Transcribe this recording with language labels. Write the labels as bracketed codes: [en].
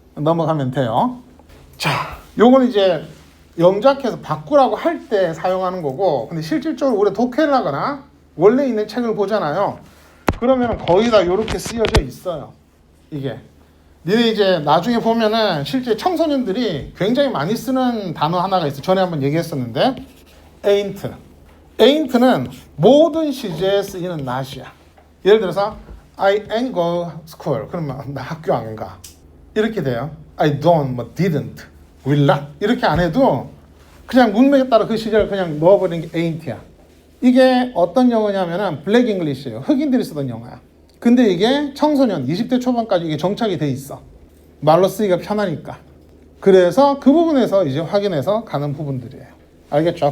[ko] 넘어가면 돼요. 자, 요건 이제 영작해서 바꾸라고 할 때 사용하는 거고 근데 실질적으로 우리가 독해를 하거나 원래 있는 책을 보잖아요. 그러면 거의 다 이렇게 쓰여져 있어요. 이게. 니네 이제 나중에 보면은 실제 청소년들이 굉장히 많이 쓰는 단어 하나가 있어. 전에 한번 얘기했었는데 ain't. ain't는 모든 시제에 쓰이는 not이야. [en] 예를 들어서 I ain't go school. [ko] 그러면 나 학교 안 가. 이렇게 돼요. [en] I don't, [ko] 뭐 [en] didn't, will not. [ko] 이렇게 안 해도 그냥 문맥에 따라 그 시제를 그냥 넣어버리는 게 ain't야. 이게 어떤 영어냐면은 블랙 잉글리시예요. 흑인들이 쓰던 영어야. 근데 이게 청소년 20대 초반까지 이게 정착이 돼 있어. 말로 쓰기가 편하니까. 그래서 그 부분에서 이제 확인해서 가는 부분들이에요. 알겠죠?